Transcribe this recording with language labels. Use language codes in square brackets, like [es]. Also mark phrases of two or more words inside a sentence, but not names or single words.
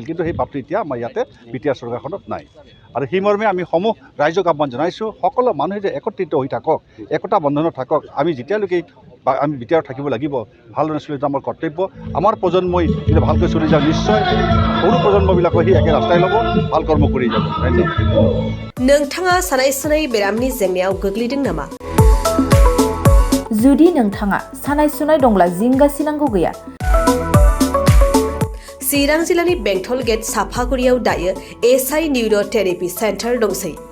[as] কিন্তু সেই ভাৱটো এতিয়া আমাৰ ইয়াতে বিটিআৰ চৰকাৰখনত নাই। আৰু সেই মৰ্মে আমি সমূহ ৰাইজক আহ্বান জনাইছোঁ, সকলো মানুহে যে একত্ৰিত হৈ থাকক, একতা বন্ধনত থাকক। আমি যেতিয়ালৈকে আমি বিটিআৰত থাকিব লাগিব, ভালদৰে চলি যোৱা আমাৰ কৰ্তব্য। আমাৰ প্ৰজন্মই যদি ভালকৈ চলি যাওঁ, নিশ্চয় সৰু প্ৰজন্মবিলাকৰ সেই একে ৰাস্তাই ল'ব, ভাল কৰ্ম কৰি যাব। ধন্যবাদ। [brx] नोंथाङा सानाय सुनाय बेरामनि जेंनायाव गोग्लैदों नामा? जुदि नोंथाङा सानाय सुनाय दंब्ला जिंगासिनांगौ गैया। चिरां जिल्लानि बेंटल गेट साफागुरियाव दायो एसआइ निउर' [en] therapy center [brx] दंसै।